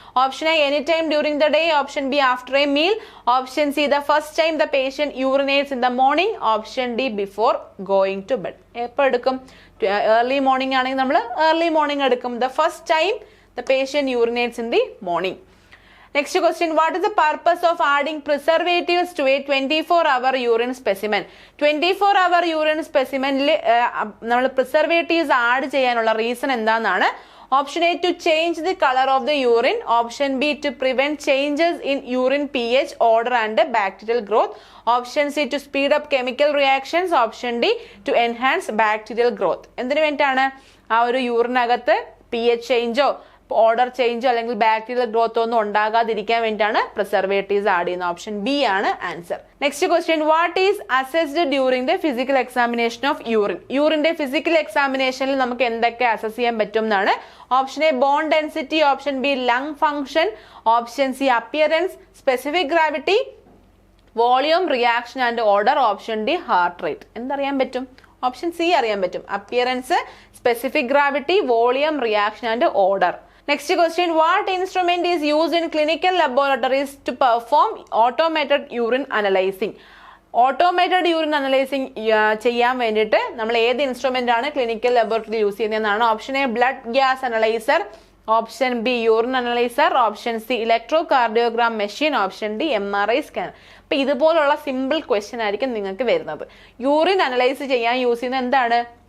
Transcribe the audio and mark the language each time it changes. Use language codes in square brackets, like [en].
[en] Option A any time during the day, option B after a meal, option C the first time the patient urinates in the morning, option D before going to bed. [ml] എപ്പോൾ എടുക്കും? [en] Early morning ആണെങ്കിൽ നമ്മൾ early morning എടുക്കും. The first time the patient urinates in the morning. Next question, what is the purpose of adding preservatives to a 24-hour urine specimen? [ml] 24-hour urine specimen നമ്മൾ preservatives add ചെയ്യാനുള്ള reason എന്താണെന്നാണ്? [en] Option A, to change the colour of the urine, option B, to prevent changes in urine pH, odour and bacterial growth, option C, to speed up chemical reactions, option D, to enhance bacterial growth. [ml] എന്തിനു വേണ്ടിയിട്ടാണ്? ആ ഒരു യൂറിനകത്ത് pH ചേഞ്ചോ order ചേഞ്ചോ അല്ലെങ്കിൽ bacterial growth ഒന്നും ഉണ്ടാകാതിരിക്കാൻ വേണ്ടിയിട്ടാണ് preservatives add ചെയ്യുന്നത്. [en] Option B ആണ് answer. Next question, what is assessed during the physical examination of urine? [ml] യൂറിന്റെ physical എക്സാമിനേഷനിൽ നമുക്ക് എന്തൊക്കെ അസസ് ചെയ്യാൻ പറ്റും എന്നാണ്? [en] Option A, bone density, option B, lung function, option C, appearance, specific gravity, volume, reaction and odour, option D, heart rate. [ml] എന്തറിയാൻ പറ്റും? Option C അറിയാൻ പറ്റും. [en] Appearance, specific gravity, volume, reaction and odour. Next question, what instrument is used in clinical laboratories to perform automated urine analyzing? [ml] Automated urine analysing ചെയ്യാൻ വേണ്ടിയിട്ട് നമ്മൾ ഏത് instrument ആണ് clinical laboratory use ചെയ്യുന്നതെന്നാണ്. [en] Option A blood gas analyser, option B urine analyser, option C electrocardiogram machine, option D MRI scan. [ml] അപ്പൊ ഇതുപോലുള്ള simple question ആയിരിക്കും നിങ്ങൾക്ക് വരുന്നത്. യൂറിൻ അനലൈസ് ചെയ്യാൻ യൂസ് ചെയ്യുന്നത് എന്താണ്?